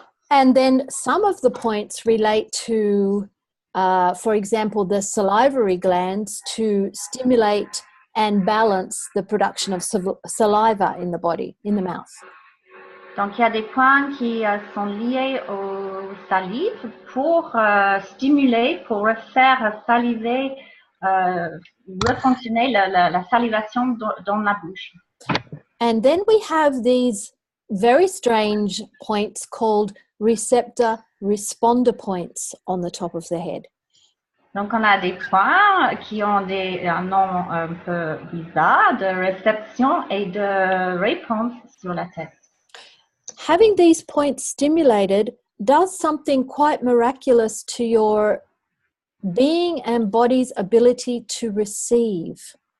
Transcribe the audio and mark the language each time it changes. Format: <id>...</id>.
<en>And then some of the points relate to, for example, the salivary glands to stimulate and balance the production of saliva in the body, in the mouth.</en> <fr>Donc, il y a des points qui sont liés aux salives pour stimuler, pour refaire saliver, refonctionner la salivation dans la bouche.</fr> <en>And then we have these very strange points called receptor responder points on the top of the head.</en> <fr>Donc, on a des points qui ont un nom un peu bizarre de réception et de réponse sur la tête.</fr> <en>Having these points stimulated does something quite miraculous to your being and body's ability to receive.</en>